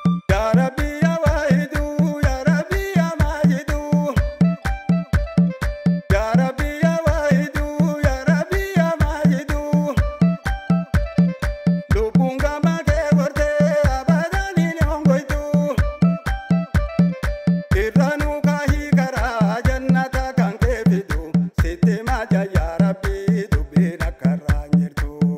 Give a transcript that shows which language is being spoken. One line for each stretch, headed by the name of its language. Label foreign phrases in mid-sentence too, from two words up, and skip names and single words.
Arabic: يا رب، يا واحد، يا رب، يا ماجد. يا رب، يا واحد، يا رب، يا ماجد.
Oromo: Lubbuun gama kee gortee abadan hin hongoytu. Irra nu kaahii karaa jannata kan kee fidu. Sitti maja yaa Rabbi, dubbiin akka irraa hin jirtu.